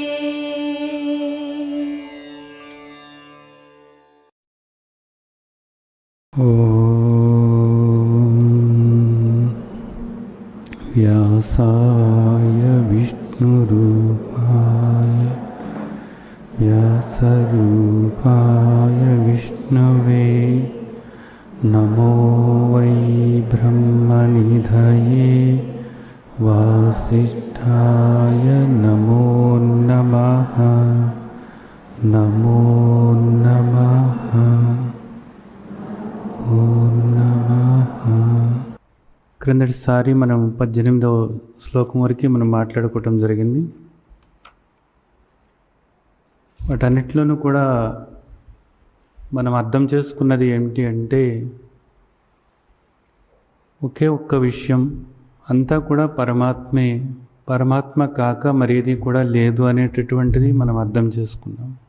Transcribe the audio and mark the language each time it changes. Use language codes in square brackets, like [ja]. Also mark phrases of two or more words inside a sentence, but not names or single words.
[sa] व्यासाय विष्णुरूपाय व्यासरूपाय विष्णवे नमो वै ब्रह्मनिधये वासिष्ठाय नमो नमः नमो नमः ఓం నమః. [te] క్రిందటిసారి మనం 18వ శ్లోకం వరకు మనం మాట్లాడుకోవటం జరిగింది. వాటన్నిటిలోనూ కూడా మనం అర్థం చేసుకున్నది ఏమిటి అంటే, ఒకే ఒక్క విషయం, అంతా కూడా పరమాత్మే, పరమాత్మ కాక మరేది కూడా లేదు అనేటటువంటిది మనం అర్థం చేసుకున్నాం.